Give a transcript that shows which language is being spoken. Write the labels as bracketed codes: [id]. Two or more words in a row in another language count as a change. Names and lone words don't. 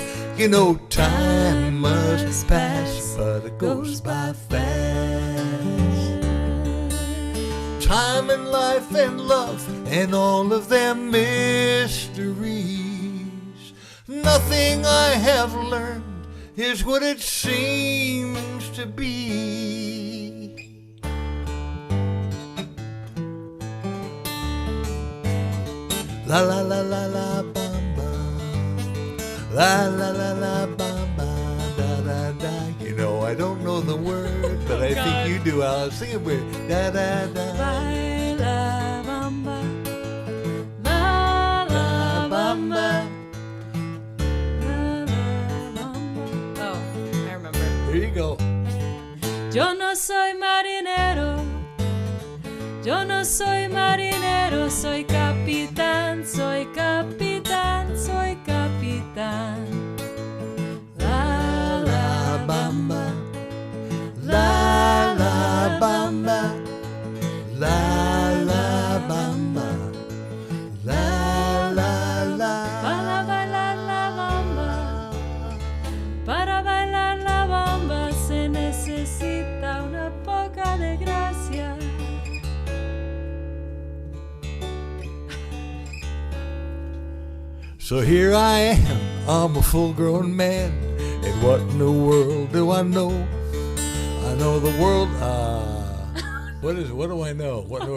[en] You know time must pass, but it goes by fast. Time and life and love and all of their mysteries. Nothing I have learned is what it seems to be. La la la la la bam bam. La la la la bam bam. Da da da. You know I don't know the word, but I think you do. I'll sing it with da da da. [es] La bamba, la la bamba, la la bamba. [en] Oh, I remember. There you go. [es] Yo no soy marinero, yo no soy marinero, soy capitán, soy capitán, soy capitán. La la bamba, La la bamba. La la bamba. La la la. para bailar la bamba, para bailar la bamba se necesita una poca de gracia. [en] So here I am, I'm a full-grown man, and what in the world do I know? I know the world. What is it? What do I know? What do